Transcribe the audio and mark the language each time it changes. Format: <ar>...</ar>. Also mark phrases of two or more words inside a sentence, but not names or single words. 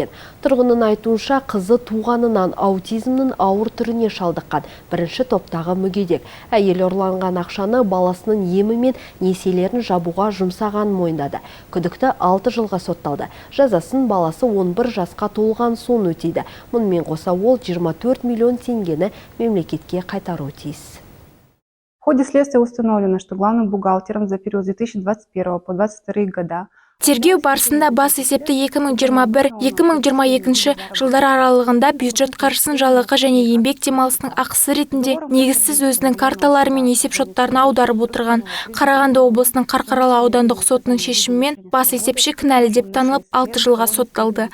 <kk>Тұрғынның айтуынша, қызы туғанынан аутизмнің ауыр түріне шалдыққан, бірінші топтағы мүгедек. Әйел ұрланған ақшаны баласының емі мен несиелерін жабуға жұмсаған мойындады. Күдікті 6 жылға сотталды. Жазасын баласы 11 жасқа толған соң өтейді. Мұнымен қоса ол 24 миллион теңгені мемлекетке қайтару тиіс.</kk> <ru>В ходе следствия установлено, что главным бухгалтером за период с 2021 по 2022 года</ru> <kk>Тергеу барысында бас есепті 2021-2022 жылдар аралығында бюджет қаржысын жалақы және еңбек демалысының ақысы ретінде негізсіз өзінің карталары мен есепшоттарына аударып отырған. Қарағанды облысының Қарқаралы аудандық сотының шешімімен бас есепші кінәлі деп танылып 6 жылға сотталды.</kk>